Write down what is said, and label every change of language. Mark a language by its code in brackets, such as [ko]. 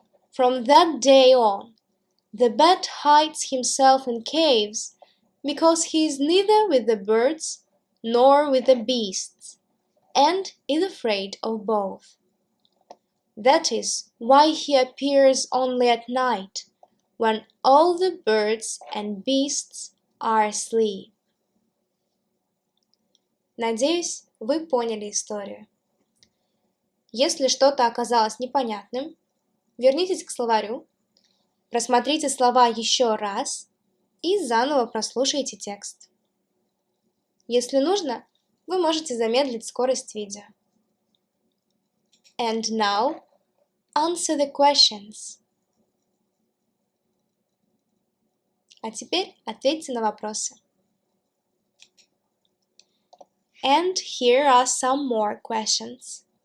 [en] From that day on, the bat hides himself in caves because he is neither with the birds nor with the beasts, and is afraid of both. That is why he appears only at night, when all the birds and beasts are asleep. [ru] Надеюсь, вы поняли историю. Если что-то оказалось непонятным, вернитесь к словарю, просмотрите слова еще раз и заново прослушайте текст. Если нужно, вы можете замедлить скорость видео. [en] And now, answer the questions. [ru] А теперь ответьте на вопросы. [en] And here are some more questions.